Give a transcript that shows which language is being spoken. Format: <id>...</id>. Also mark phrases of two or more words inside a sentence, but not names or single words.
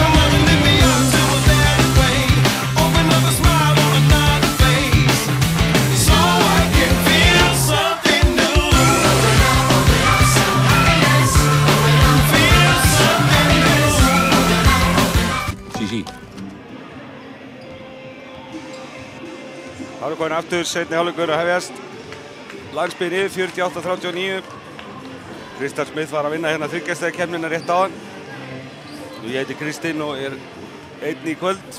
<en>Come on, let me up to a better way. Open up a smile on another face. So I can feel something new. Open up some happiness. Feel something new. Sí.</en> <is>Hálfleikurinn aftur, seinni hálfleikur að hefjast. Landsbyggðin yfir 48-39. Kristall Smith var að vinna hérna 3 stigakefnina rétt áðan. Ég heiti Kristinn og er einn í kvöld.</is>